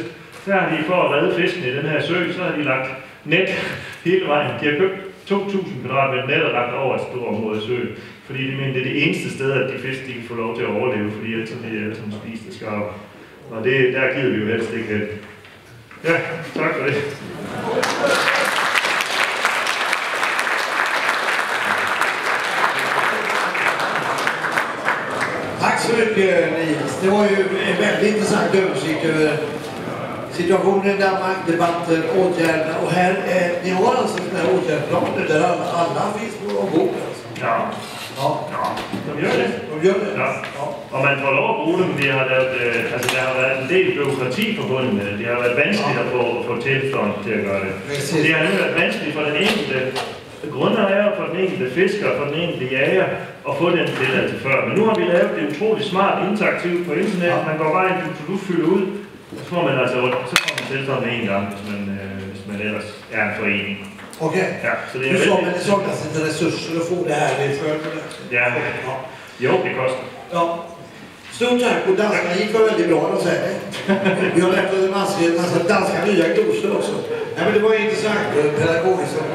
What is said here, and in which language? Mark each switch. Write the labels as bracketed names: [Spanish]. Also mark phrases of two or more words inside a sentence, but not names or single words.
[Danish] Der har de for at redde fiskene i den her sø, så har de lagt net hele vejen. De har købt 2.000 kvadratmeter net og lagt over et stort område i søen. Fordi de mener, det er det eneste sted, at de fisk de kan få lov til at overleve, fordi ellers er de alle sammen spist af skarver. Og der gider vi jo helst ikke hen. Ja, tak for det. [Swedish] Tack så mycket Nils. Det var ju en väldigt intressant översikt över situationen i Danmark, debatten, åtgärderna. Och här, ni har alltså den här åtgärdsplanen där alla finns på ombord. Alltså. Ja. Ja. Ja, de gör det. De gör det? Ja. [Danish] Og man får lov at bruge dem. Det har lavet, altså der har været en del byråkrati forbundet med det. Det har været vanskeligt at få tilstånd til at gøre det. Det har været vanskeligt for den enkelte grundejer, for den enkelte fisker, for den enkelte jager at få den tilladelse før. Men nu har vi lavet det utroligt smart interaktivt på internet. Man går bare ind, du fylder ud, så får man altså tilstånd med en gang, hvis man ellers er en forening. [Swedish] Okej. [Danish] Ja, så det er [Swedish] du sa, men det saknas inte resurser att få det här i förberedelse. [Danish] Ja. Jo, det koster. Ja. [Swedish] Stort tack, och danskarna gick väldigt bra, de säger det. Vi har lärt oss en massa danska nya glosor också. Ja, men det var intressant, pedagogiskt.